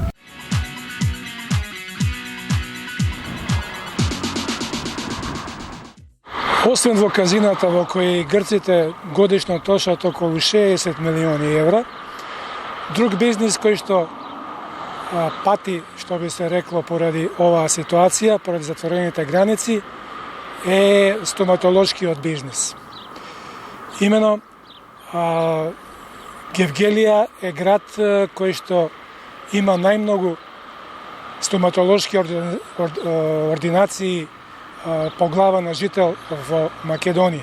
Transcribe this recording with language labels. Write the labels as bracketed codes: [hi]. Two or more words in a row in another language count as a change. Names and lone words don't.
[mk] Освен во казината во кои грците годишно трошат околу 60 милиони евра, друг бизнис кој што пати, што би се рекло, поради оваа ситуација, поради затворените граници, е стоматолошкиот бизнис. Имено, Gevgelija je grad koji što ima najmnogo стоматолошки ординации по глава на жител во Македонија.